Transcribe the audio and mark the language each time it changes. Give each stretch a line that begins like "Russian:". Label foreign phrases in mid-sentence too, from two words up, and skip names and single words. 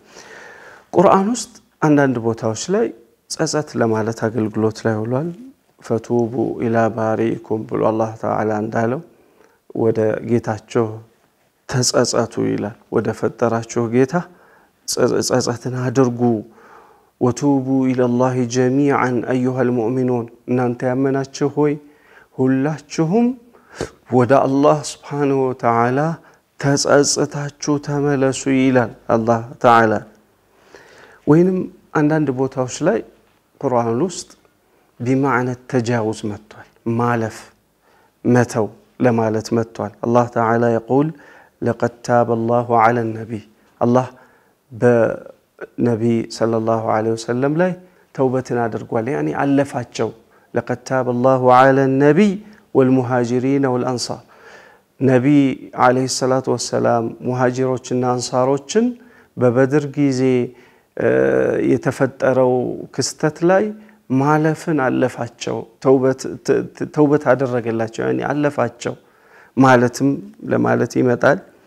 Amharic: ቁርአን ውስጥ አንዳንድ ቦታዎች ላይ ጸጸት ለማለት አገልግሎት ላይ ውሏል
Arabic: فتوبوا إلى بارئكم
Amharic: ብሎ አላህ ተዓላ እንዳለው ወደ ጌታቸው ተጸጸቱ ይላል ወደ ፈጠራቸው ጌታ ጸጸትን አድርጉ
Arabic: وتوبوا الى الله جميعا ايها المؤمنون
Amharic: እናንተ ያመናችሁ ሆይ ሁላችሁም ወደ አላህ
Arabic: سبحانه وتعالى
Amharic: ተጸጸታችሁ ተመለሱ ይላል አላህ ተዓላ ወይንም አንዳንድ ቦታዎች ላይ ቁርአን ውስጥ
Arabic: بمعنى التجاوز
Amharic: መጥቷል ማለፍ መተው ለማለት መጥቷል አላህ ተዓላ
Arabic: يقول لقد تاب الله على النبي الله
Amharic: በነብይ
Arabic: صلى الله عليه وسلم
Amharic: ላይ ተውበትን አድርጓል يعني አለፋቸው
Arabic: لقد تاب الله على النبي والمهاجرين والانصار
Amharic: ነብይ
Arabic: عليه الصلاة والسلام
Amharic: ሙሃጂሮችና አንሳሮችን በበድር ጊዜ የተፈጠረው ክስተት ላይ ማለፍን አለፋቸው ተውበት አደረገላቸው يعني አለፋቸው ማለትም ለማለት ይመጣል